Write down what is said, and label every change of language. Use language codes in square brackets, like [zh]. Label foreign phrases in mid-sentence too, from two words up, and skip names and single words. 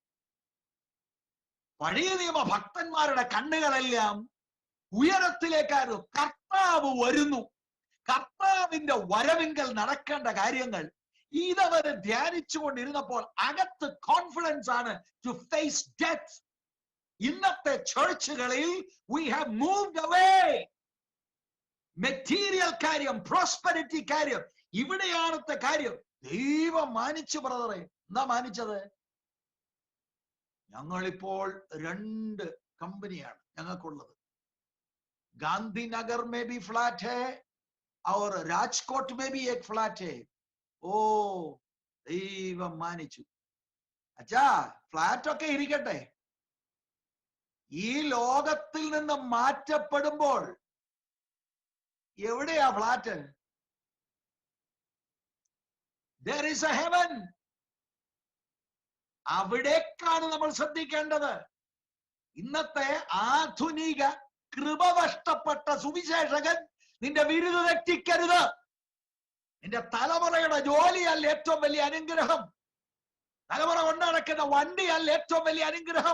[ml] പഴയ നിയമ ഭക്തന്മാരുടെ കണ്ണുകളെല്ലാം ഉയരത്തിലേക്കായിരുന്നു. കർത്താവ് വരുന്നു. കർത്താവിന്റെ വരവിങ്കൽ നടക്കേണ്ട കാര്യങ്ങൾ ഇതവര് ധ്യാനിച്ചുകൊണ്ടിരുന്നപ്പോൾ അകത്ത് കോൺഫിഡൻസ് ആണ് [en] to face death. [ml] ഇന്നത്തെ ചർച്ചുകളിൽ [en] we have moved away. [ml] മെറ്റീരിയൽ കാര്യം, പ്രോസ്പെരിറ്റി കാര്യം, ഇവിടെയാണത്തെ കാര്യം. ദൈവം മാനിച്ചു ബ്രദറെ. എന്താ മാനിച്ചത്? ഞങ്ങളിപ്പോൾ 2 കമ്പനിയാണ് ഞങ്ങൾക്കുള്ളത്. [hi] गांधीनगर में भी फ्लैट है और राजकोट में भी एक फ्लैट है. [ml] ഓ, ദൈവം മാനിച്ചു. അച്ഛാ, ഫ്ലാറ്റ് ഒക്കെ ഇരിക്കട്ടെ. ഈ ലോകത്തിൽ നിന്ന് മാറ്റപ്പെടുമ്പോൾ എവിടെയാ ഫ്ലാറ്റ്? [en] There is a heaven. [ml] അവിടേക്കാണ് നമ്മൾ ശ്രദ്ധിക്കേണ്ടത്. ഇന്നത്തെ ആധുനിക കൃപ നഷ്ടപ്പെട്ട സുവിശേഷകൻ നിന്റെ വിരുദ് തെറ്റിക്കരുത്. നിന്റെ തലമുറയുടെ ജോലിയല്ല ഏറ്റവും വലിയ അനുഗ്രഹം. തലമുറ കൊണ്ട് നടക്കുന്ന വണ്ടിയല്ല ഏറ്റവും വലിയ അനുഗ്രഹം.